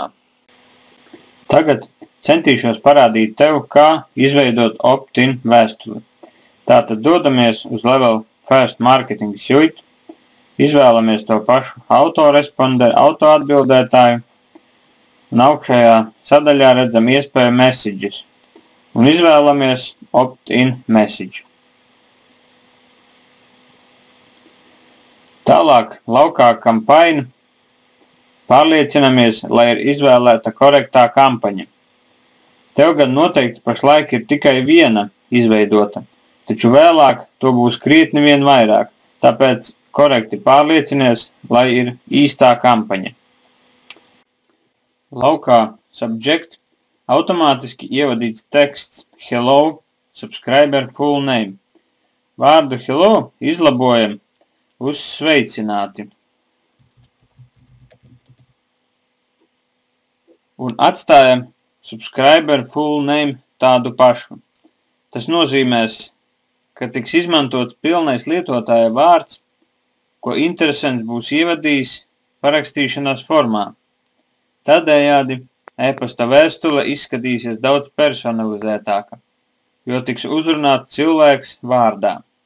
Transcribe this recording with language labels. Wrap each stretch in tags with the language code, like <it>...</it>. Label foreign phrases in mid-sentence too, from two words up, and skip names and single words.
<lv>Tagad centīšos parādīt tev, kā izveidot opt-in vēstuli. Tātad dodamies uz Level First Marketing Suite, izvēlamies to pašu autoresponderu, autoatbildētāju, un augšējā sadaļā redzam iespēju Messages, un izvēlamies</lv> <en>opt-in message.</en> <lv>Tālāk laukā kampaņa pārliecinamies, lai ir izvēlēta korektā kampaņa. Tev gan noteikti pašlaik ir tikai viena izveidota, taču vēlāk to būs krietni vien vairāk, tāpēc korekti pārliecinies, lai ir īstā kampaņa. Laukā Subject automātiski ievadīts teksts</lv> <en>Hello, subscriber full name.</en> <lv>Vārdu hello izlabojam uz sveicināti. Un atstājam</lv> <en>subscriber full name</en> <lv>tādu pašu. Tas nozīmēs, ka tiks izmantots pilnais lietotāja vārds, ko interesants būs ievadījis parakstīšanās formā. Tādējādi e-pasta vēstule izskatīsies daudz personalizētāka, jo tiks uzrunāts cilvēks vārdā.</lv>